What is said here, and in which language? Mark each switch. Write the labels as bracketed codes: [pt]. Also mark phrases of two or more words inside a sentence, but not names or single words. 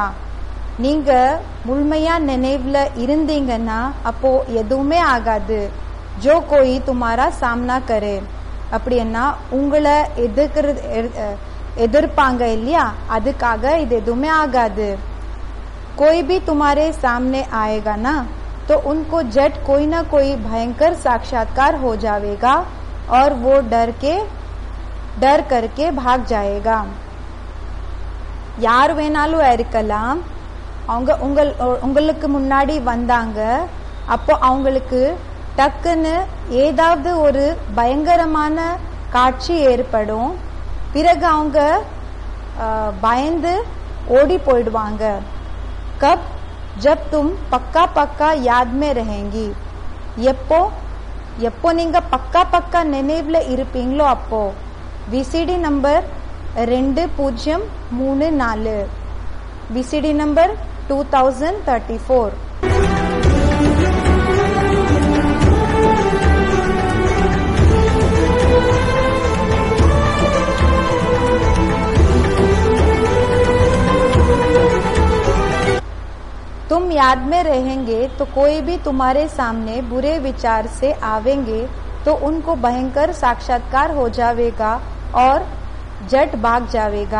[ta] நீங்க முழுமையா நினைவுல இருந்தீங்கன்னா அப்போ எதுவுமே ஆகாது. [hi] जो कोई तुम्हारा सामना करे, [ta] அப்படின்னா உங்களை எதிர்ப்பாங்க இல்லையா, அதுக்காக இது எதுவுமே ஆகாது. [hi] कोई भी तुम्हारे सामने आएगा ना तो उनको झट कोई ना कोई भयंकर साक्षात्कार हो जाएगा और वो डर करके भाग जाएगा. [ta] யார் வேணாலும் இருக்கலாம். அவங்க உங்களுக்கு முன்னாடி வந்தாங்க, அப்போ அவங்களுக்கு டக்குன்னு ஏதாவது ஒரு பயங்கரமான காட்சி ஏற்படும். பிறகு அவங்க பயந்து ஓடி போயிடுவாங்க. [hi] कब जब तुम पक्का याद में रहेंगी, [ta] எப்போ நீங்க பக்கா நினைவுல இருப்பீங்களோ அப்போ. விசிடி நம்பர் 2034, விசிடி நம்பர் 2034. [hi] तुम याद में रहेंगे तो कोई भी तुम्हारे सामने बुरे विचार से आवेंगे तो उनको भयंकर साक्षात्कार हो जाएगा और जट भाग जाएगा.